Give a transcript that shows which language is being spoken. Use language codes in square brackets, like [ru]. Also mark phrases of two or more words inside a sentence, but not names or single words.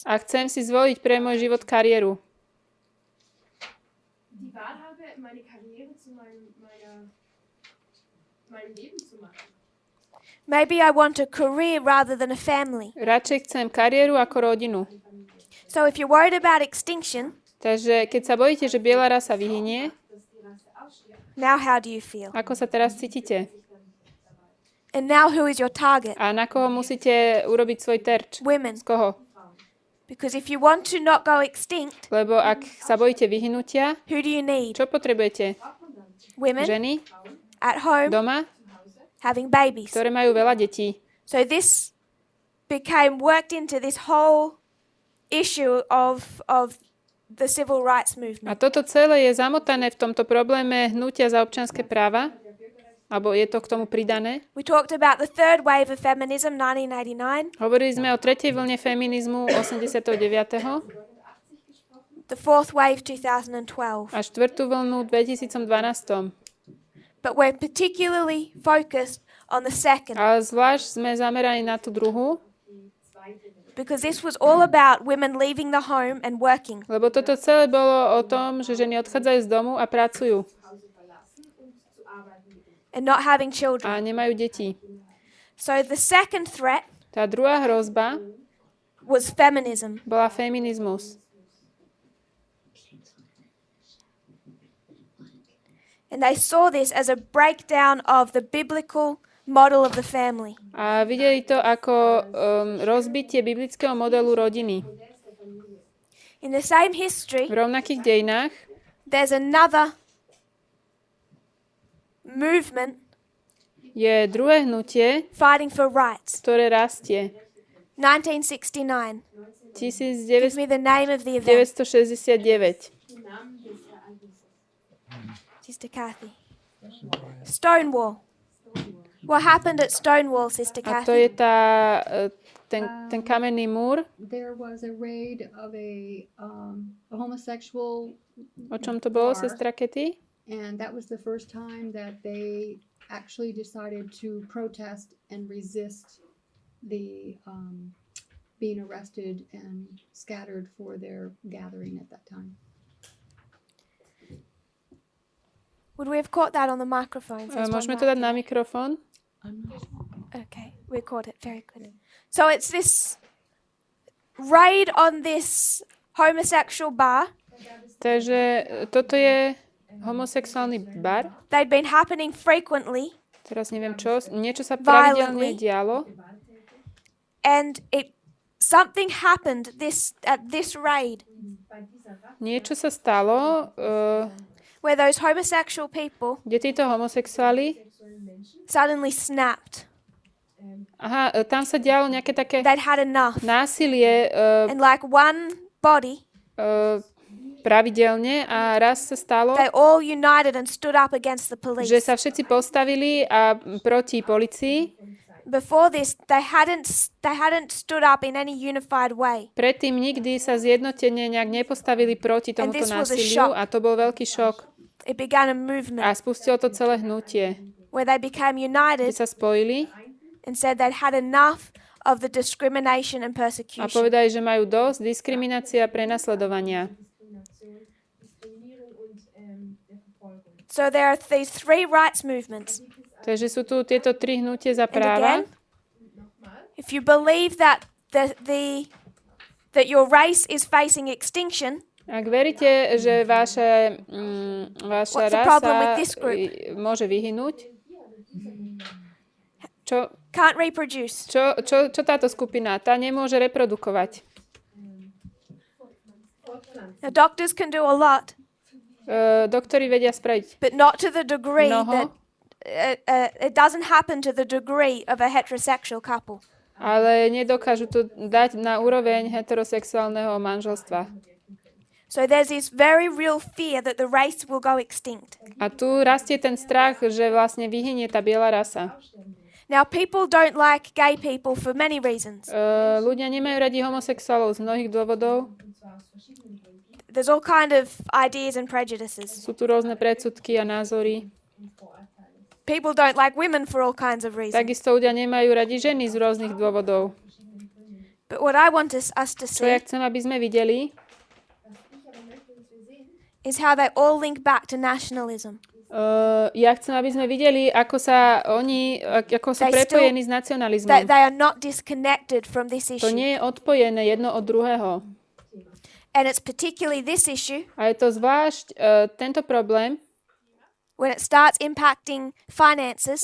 [sk] a chcem si zvoliť pre môj život kariéru. [de] Die Wahl habe, meine Karriere zu meinem Leben zu machen. [en] Maybe I want a career rather than a family. [sk] Radšej chcem kariéru ako rodinu. [en] So if you're worried about extinction, [sk] Takže keď sa bojíte, že biela rasa vyhynie, [en] now how do you feel? [sk] ako sa teraz cítite? [en] And now who is your target? [sk] A na koho musíte urobiť svoj terč? [en] Women. [sk] Z koho? [en] Because if you want to not go extinct, [sk] Lebo ak sa bojíte vyhnutia, [en] who do you need? [sk] čo potrebujete? [en] Women [sk] Ženy [en] at home [sk] doma, [en] having babies. [sk] ktoré majú veľa detí. [en] So this became worked into this whole issue of the civil rights [sk] A [en] movement. [sk] toto celé je zamotané v tomto probléme hnutia za občianske práva, alebo je to k tomu pridané. [en] We talked about the third wave of feminism, 1989, [sk] Hovorili sme o tretej vlne feminizmu 89. [en] the fourth wave, 2012. [sk] a štvrtú vlnu v 2012. [en] But we're particularly focused on the second, [sk] Ale zvlášť sme zameraní na tú druhú, [en] because this was all about women leaving the home and working. [sk] lebo toto celé bolo o tom, že ženy odchádzajú z domu a pracujú [en] And not having [sk] a [en] children. [sk] nemajú deti. [en] So the second threat [sk] Tá druhá hrozba [en] was feminism. [sk] bola feminizmus. [en] And they saw this as a breakdown of the biblical model of the family. [sk] A videli to ako rozbitie biblického modelu rodiny. [en] In the same history, [sk] V rovnakých dejinách [en] there's another movement [sk] je druhé hnutie, [en] fighting for rights. [sk] ktoré rastie. [en] 1969. Give 1969. me the name of the event, Sister Kathy. Stonewall. What happened at Stonewall, Sister [sk] A to je [en] Kathy? [sk] ten kamenný múr. [en] There was a raid of a homosexual, [sk] O čom to bolo, sestra Katy? [en] and that was the first time that they actually decided to protest and resist the being arrested and scattered for their gathering at that time. Would we have caught that on the microphone? Says one [sk] Môžeme to [en] right [sk] dať na [en] there. [sk] mikrofón? [en] Okay, we caught it very good. So it's this raid on this homosexual bar. [sk] Takže toto je homosexuálny bar. [en] They'd been happening frequently, [sk] Teraz neviem čo. Niečo sa pravidelne [en] Violently. [sk] dialo. [en] and something happened at this raid [sk] Niečo sa stalo, [en] where those homosexual people [sk] kde títo homosexuáli, [en] suddenly snapped. [sk] tam sa dialo nejaké také [en] They'd had enough, [sk] násilie, [en] and like one body [sk] pravidelne a raz sa stalo, [en] they all united and stood up against the police. [sk] že sa všetci postavili a proti policii. [en] Before this, they hadn't stood up in any unified way. [sk] Predtým nikdy sa zjednotene nejak nepostavili proti [en] And [sk] tomuto [en] this was a [sk] násiliu [en] shock. [sk] a to bol veľký šok. [en] It began a [sk] A [en] movement [sk] spustilo to celé hnutie. [en] where they became [sk] Keď [en] united [sk] sa spojili [en] and said they'd had enough of the discrimination and [sk] a [en] persecution. [sk] povedali, že majú dosť diskriminácie a prenasledovania. [en] So there are these three rights movements. [sk] Takže sú tu tieto tri hnutie za [en] And [sk] práva. [en] again, if you believe that that your race is facing extinction, [sk] Ak veríte, že vaša [en] What's the problem with [sk] rasa [en] this group? [sk] môže vyhynúť, čo [en] can't reproduce, [sk] Čo táto skupina? Tá nemôže reprodukovať. [en] now doctors can do a lot, [sk] Doktori vedia spraviť [en] but not to the degree [sk] mnoho, [en] that it doesn't happen to the degree of a heterosexual couple. [sk] ale nedokážu to dať na úroveň heterosexuálneho manželstva. [en] So there's this very real fear that the race will go extinct. [sk] A tu rastie ten strach, že vlastne vyhynie tá biela rasa. [en] Now people don't like gay people for many reasons. [sk] Ľudia nemajú radi homosexuálov z mnohých dôvodov. [en] There's all kind of ideas and prejudices. [sk] Sú tu rôzne predsudky a názory. [en] People don't like women for all kinds of reasons. [sk] Takisto ľudia nemajú radi ženy z rôznych dôvodov. [en] But what I want us to [sk] Čo ja [en] see [sk] chcem, aby sme videli, [en] is how they all link back to nationalism. [sk] ja chcem, aby sme videli, ako sú prepojení s nacionalizmom. [en] That they are not disconnected from this [sk] To [en] issue. [sk] nie je odpojené jedno od druhého. [en] And it's particularly this issue [sk] A je to zvlášť tento problém, [en] when it starts impacting finances